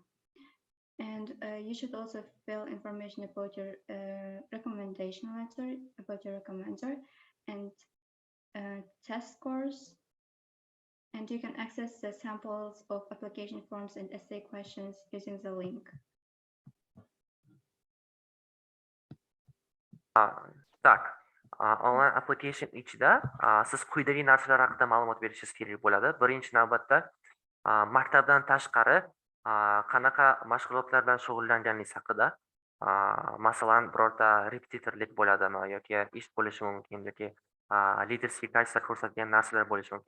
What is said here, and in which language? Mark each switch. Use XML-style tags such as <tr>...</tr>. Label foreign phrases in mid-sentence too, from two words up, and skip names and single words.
<en>And you should also fill information about your recommendation letter, about your recommender, and test scores. And you can access the samples of application forms and essay questions using the link.</en> <uz>Tak, onlayn application ichida siz quyidagi narsalar haqida ma'lumot berishingiz kerak bo'ladi. Birinchi navbatda maktabdan tashqari qanaqa mashg'ulotlar bilan shug'ullanganingiz haqida, masalan, birorta repetitorlik bo'ladimi yoki ish bo'lishi mumkin yoki liderskiy kayfiyat ko'rsatgan narsalar bo'lishi mumkin.</uz>